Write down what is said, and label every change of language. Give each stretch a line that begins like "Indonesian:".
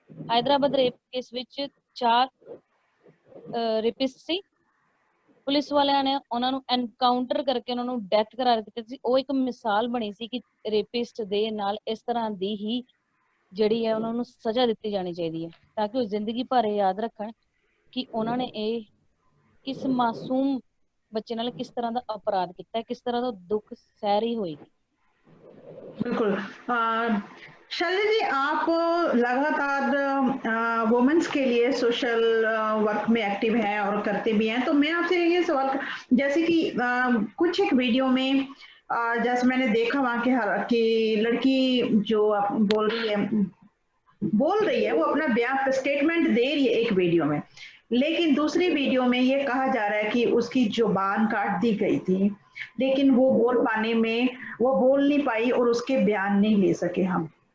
Punjabi: Hyderabad rape case which 4 rapist C, police ਵਾਲਿਆਂ ਨੇ ਉਹਨਾਂ ਨੂੰ ਐਨਕਾਊਂਟਰ ਕਰਕੇ ਉਹਨਾਂ ਨੂੰ ਡੈਥ ਕਰਾ ਦਿੱਤੀ ਸੀ। ਉਹ ਇੱਕ ਮਿਸਾਲ ਬਣੀ ਸੀ ਕਿ ਰੇਪਿਸਟ ਦੇ ਨਾਲ ਇਸ ਤਰ੍ਹਾਂ ਦੀ ਹੀ ਜਿਹੜੀ ਹੈ ਉਹਨਾਂ ਨੂੰ ਸਜ਼ਾ ਦਿੱਤੀ ਜਾਣੀ ਚਾਹੀਦੀ ਹੈ, ਤਾਂ ਕਿ ਉਹ ਜ਼ਿੰਦਗੀ ਭਰ ਯਾਦ ਰੱਖਣ ਕਿ ਉਹਨਾਂ ਨੇ ਇਹ ਕਿਸ ਮਾਸੂਮ ਬੱਚੇ ਨਾਲ
Hindi: किस तरह का अपराध किया, किस तरह का दुख सह रही होगी। बिल्कुल। शैली जी, आप लगातार वुमेन्स के लिए सोशल वर्क में एक्टिव हैं और करते भी हैं, तो मैं आपसे ये सवाल, जैसे कि कुछ एक वीडियो में जैसे मैंने देखा वहाँ के कि लड़की जो बोल रही है वो अपना बयान स्टेटमेंट दे रही है एक वीडियो में, लेकिन दूसरी वीडियो में ये कहा जा रहा है कि उसकी जुबान काट दी गई थी, लेकिन वो बोल पाने में वो बोल नहीं पाई और उसके बयान नहीं ले सके हम।